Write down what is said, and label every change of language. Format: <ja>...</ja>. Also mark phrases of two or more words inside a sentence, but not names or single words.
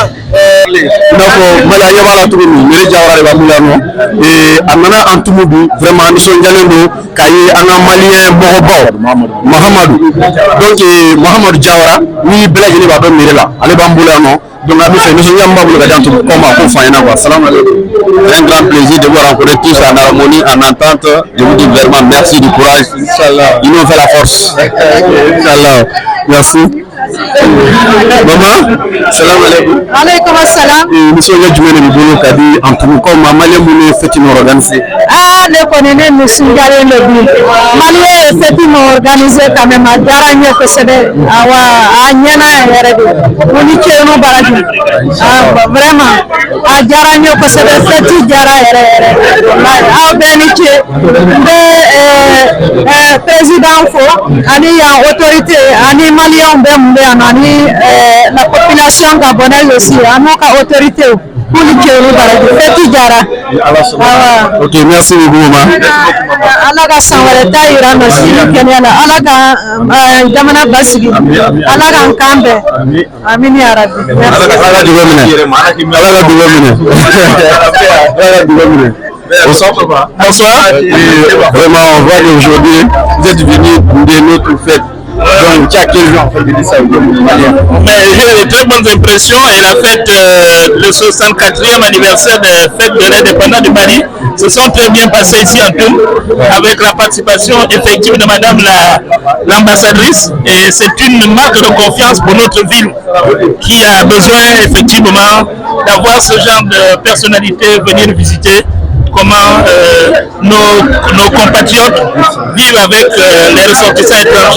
<bm>i n'a fɔ Mali an ɲɛ b'a la cogo min Mairie Jawara de b'an bolo yan nɔ a nana Antumu bi vraiment nisɔndiyalen don k'a ye an ka maliyɛn mɔgɔbaw Mahamadu donc Mahamadu Jawara ni bɛɛ lajɛlen b'a dɔn mairie la ale b'an bolo yan nɔ donc a bɛ fɛ nisɔndiya min b'a bolo ka di Antumu kɔ ma k'o fɔ an ɲɛna quoi.</bm> <ar>سلام عليكم.</ar> <fr>Un grand plaisir de vous rencontrer tous en harmonie, en entente. Je vous dis vraiment merci du courage.</fr> <ar>إن شاء الله.</ar> <fr>Ils nous ont fait la force.</fr> <ar>إن شاء الله.</ar> <fr>Merci. Maman,</fr> <ar>سلام عليكم. عليكم السلام.</ar> <bm>Nisɔndiya jumɛn de b'i bolo ka di Antumu kɔ ma maliyɛn minnu ye fête in organiser? Ne kɔni ne nisɔndiyalen de bi. Maliyɛn ye fête in organiser quand même a diyara n ye kosɛbɛ. Awa a ɲɛna yɛrɛ de. Ko ni cɛnu baraji. Vraiment a diyara n ye kosɛbɛ. Fête diyara yɛrɛ yɛrɛ. Wallahi aw bɛɛ ni ce. N bɛ président fo ani yan autorité ani maliyɛnw bɛɛ mun bɛ yan nɔ ani</bm> <fr>la population gabonaise aussi</fr> <bm>ani ka autorité pour ni cɛnu baraji. Fête diyara.</bm> <fr>Ok, merci beaucoup maman.</fr> <bm>Ala ka san wɛrɛ ta yira an na sini kɛnɛya la. Ala ka jamana basigi. Ala k'an kan bɛn.</bm> <ar>آمين يا ربي.</ar> <bm>Ala ka dugawu minɛ. Ala ka dugawu minɛ. Ala ka dugawu minɛ.</bm> <fr>Bonsoir papa. Bonsoir. Vraiment on voit qu'aujourd'hui vous êtes venus de notre fête. Donc, tu as quel jour en fait de dire ça? Mais j'ai de très bonnes impressions et la fête, le 64e anniversaire de la fête de l'indépendance du Mali se sont très bien passés ici en Toul avec la participation effective de madame l'ambassadrice et c'est une marque de confiance pour notre ville qui a besoin effectivement d'avoir ce genre de personnalité venir visiter comment nos compatriotes vivent avec les ressortissants étrangers.</fr>